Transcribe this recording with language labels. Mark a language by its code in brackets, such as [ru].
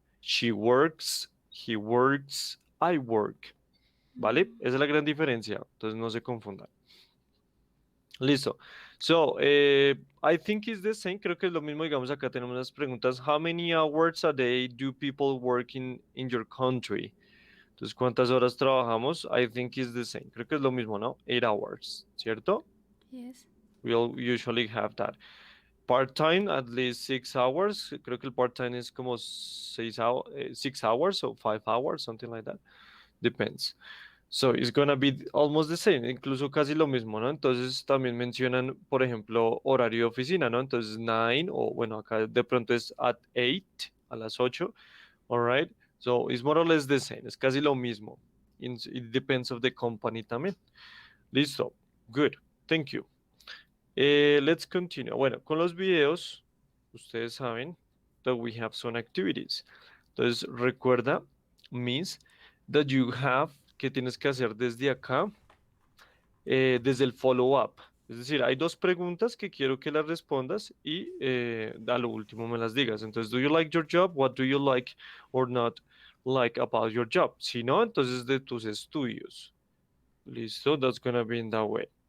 [en] She works, he works, I work. [es] ¿Vale? Esa es la gran diferencia. Entonces, no se confundan. Listo. [en] So, I think it's the same. [es] Creo que es lo mismo. Digamos, acá tenemos las preguntas. [en] How many hours a day do people work in your country? [es] Entonces, ¿cuántas horas trabajamos? [en] I think it's the same. [es] Creo que es lo mismo, ¿no? 8 hours, ¿cierto? [en] Yes. We'll usually have that. part-time at least 6 hours. [es] Creo que el part-time es como [en] 6 hours or 5 hours, something like that. Depends. So it's gonna be almost the same, [es] incluso casi lo mismo, ¿no? Entonces también mencionan, por ejemplo, horario de oficina, ¿no? Entonces 9 o bueno, acá de pronto es at 8, a las 8, [en] all right? So it's more or less the same, [es] es casi lo mismo. [en] It depends of the company también. [es] Listo, [en] good, thank you. Let's continue. [es] Bueno, con los videos, ustedes saben [en] that we have some activities. [es] Entonces, recuerda, [en] means that you have, [es] que tienes que hacer desde acá, desde el follow-up. Es decir, hay dos preguntas que quiero que las respondas y a lo último me las digas. Entonces, [en] do you like your job? What do you like or not like about your job? [es] Si no, entonces de tus estudios. Listo, [en] that's gonna be in that way.